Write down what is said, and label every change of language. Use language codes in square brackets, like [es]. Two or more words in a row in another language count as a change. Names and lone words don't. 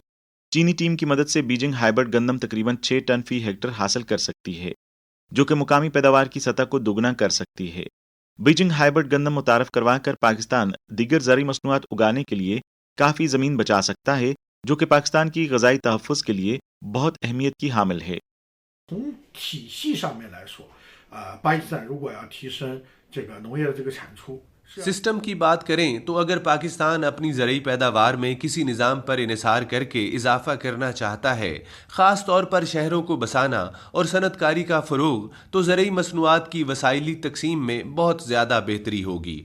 [ur] چینی ٹیم کی مدد سے بیجنگ ہائبرڈ گندم تقریباً 6 ٹن فی ہیکٹر حاصل کر سکتی ہے، جو کہ مقامی پیداوار کی سطح کو دگنا کر سکتی ہے۔ بیجنگ ہائبرڈ گندم متعارف کروا کر پاکستان دیگر زرعی مصنوعات اگانے کے لیے کافی زمین بچا سکتا ہے، جو کہ پاکستان کی غذائی تحفظ کے لیے بہت اہمیت کی حامل ہے۔ [zh] 巴基斯坦如果要提升这个农业的这个产出。 [ur] سسٹم کی بات کریں تو اگر پاکستان اپنی ضروری پیداوار میں کسی نظام پر انحصار کر کے اضافہ کرنا چاہتا ہے، خاص طور پر شہروں کو بسانا اور صنعتکاری کا فروغ، تو ضروری مصنوعات کی وسائلی تقسیم میں بہت زیادہ بہتری ہوگی.